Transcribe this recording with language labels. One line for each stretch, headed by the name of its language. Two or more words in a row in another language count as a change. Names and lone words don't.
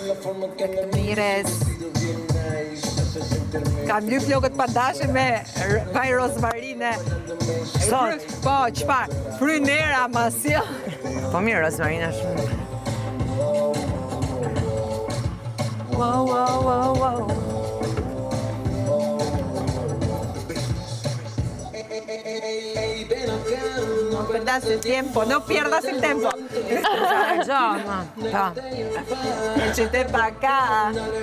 Albanian: Mires. Kam dy flokët pandashe me vaj rozmarine. Sot? Po, çfarë? Frynera ma sjell. Po mirë, rozmarina shumë. Wow.
Spanish: No perdas el tiempo, no pierdas el tiempo. Échate para acá.